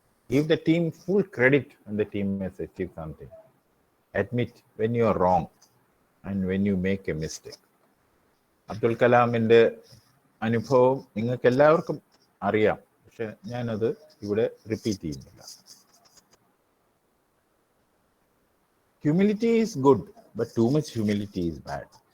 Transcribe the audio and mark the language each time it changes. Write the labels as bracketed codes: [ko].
[en] Give the team full credit when the team has achieved something. Admit when you are wrong and when you make a mistake. [ml] Abdul കലാമിൻ്റെ അനുഭവം നിങ്ങൾക്ക് എല്ലാവർക്കും അറിയാം, പക്ഷെ ഞാനത് ഇവിടെ repeat ചെയ്യുന്നില്ല. [en] Humility is good, but too much humility is bad.